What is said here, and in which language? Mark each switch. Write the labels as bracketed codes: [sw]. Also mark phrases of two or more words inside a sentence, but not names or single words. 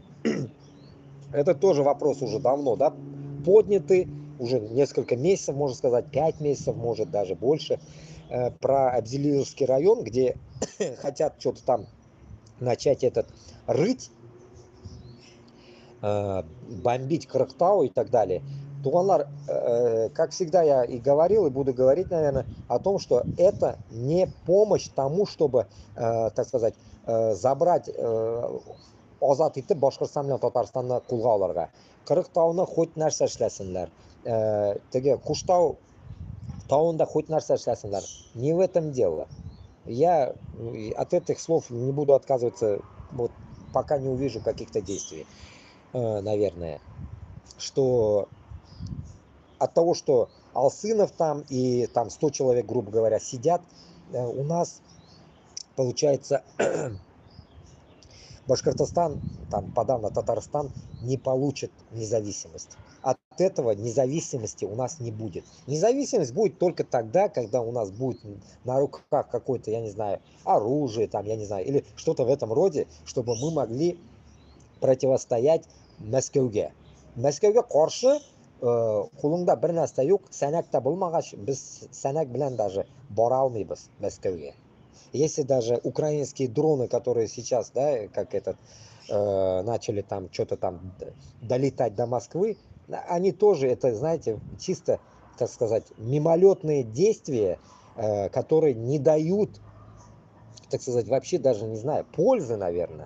[ru] Это тоже вопрос уже давно, да, поднятый, уже несколько месяцев, можно сказать, 5 месяцев, может даже больше, про Абзелиловский район, где хотят что-то там начать рыть, бомбить Крыктау и так далее. Туганлар, как всегда я и говорил, и буду говорить, наверное, о том, что это не помощь тому, чтобы, так сказать, забрать [tt] озат итеп Башкортстан белән Татарстанны кулга алырга. Крыктауны хоть нәрсә эшләсеннәр, теге Куштау тауында хоть нәрсә эшләсеннәр. [ru] Не в этом дело. Я от этих слов не буду отказываться, вот, пока не увижу каких-то действий, наверное. Что от того, что Алсынов там и там 100 человек, грубо говоря, сидят, у нас получается Башкортостан, там подавно Татарстан, не получит независимость. От этого независимости у нас не будет. Независимость будет только тогда, когда у нас будет на руках какое-то, я не знаю, оружие, там, я не знаю, или что-то в этом роде, чтобы мы могли противостоять Мәскәүгә. [tt] Мәскәүгә каршы кулыңда бер нәрсә юк, сәнәк тә булмагач, без сәнәк белән даже бара алмыйбыз Мәскәүгә. [ru] Если даже украинские дроны, которые сейчас, да, как начали там что-то там долетать до Москвы, они тоже, это, знаете, чисто, так сказать, мимолетные действия, которые не дают, так сказать, вообще даже, не знаю, пользы, наверное.